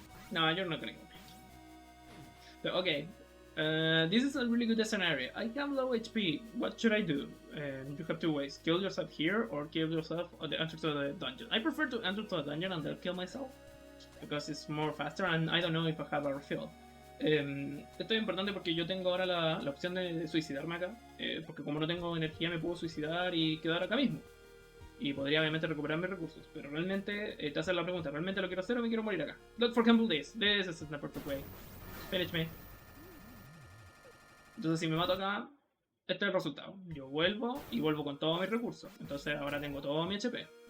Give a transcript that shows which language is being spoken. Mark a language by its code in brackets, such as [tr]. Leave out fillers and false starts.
[en] No, you're not gonna kill me. So, okay. This is a really good scenario. I have low HP. What should I do? You have two ways. Kill yourself here or kill yourself at the entrance to the dungeon. I prefer to enter to the dungeon and then kill myself. Because it's more faster and I don't know if I have a refill. [es] Esto es importante porque yo tengo ahora la opción de suicidarme acá. Porque como no tengo energía me puedo suicidar y quedar acá mismo. Y podría obviamente recuperar mis recursos. Pero realmente te hacen la pregunta, ¿realmente lo quiero hacer o me quiero morir acá? [en] Look, for example, this is the perfect way. Finish me. [es] Entonces si me mato acá, este es el resultado. Yo vuelvo y vuelvo con todos mis recursos. Entonces ahora tengo todo mi HP.